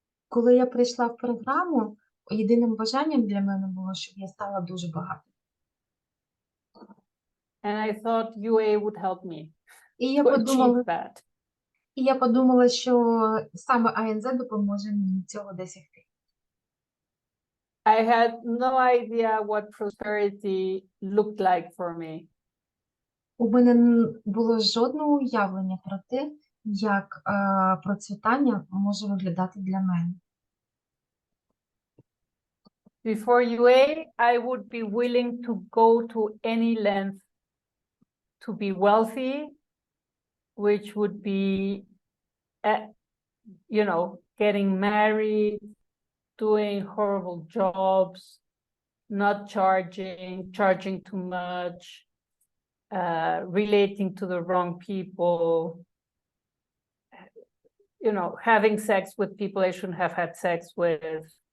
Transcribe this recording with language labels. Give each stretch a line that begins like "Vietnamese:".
Ukrainian: Коли я прийшла в програму, єдиним бажанням для мене було, щоб я стала дуже багатою.
English: And I thought UA would help me
Ukrainian: І я
English: to
Ukrainian: подумала,
English: achieve that.
Ukrainian: що саме АНЗ допоможе мені цього досягти.
English: I had no idea what prosperity looked like for me.
Ukrainian: У мене не було жодного уявлення про те, як процвітання може виглядати для мене.
English: Before UA, I would be willing to go to any length to be wealthy, which would be, you know, getting married, doing horrible jobs, not charging too much, relating to the wrong people, you know, having sex with people I shouldn't have had sex with.